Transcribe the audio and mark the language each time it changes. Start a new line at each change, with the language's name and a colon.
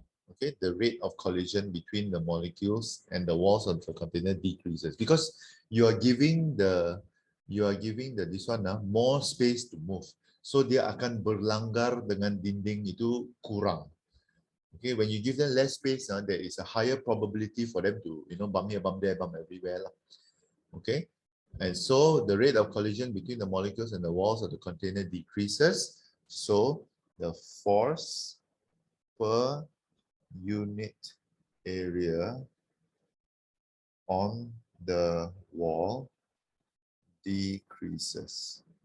English: Okay, the rate of collision between the molecules and the walls of the container decreases because you are giving the this one more space to move.
Malay: So dia akan berlanggar dengan dinding itu kurang.
English: Okay, when you give them less space, there is a higher probability for them to bump here, bump there, bump everywhere. Okay, and so the rate of collision between the molecules and the walls of the container decreases. So the force per unit area on the wall decreases.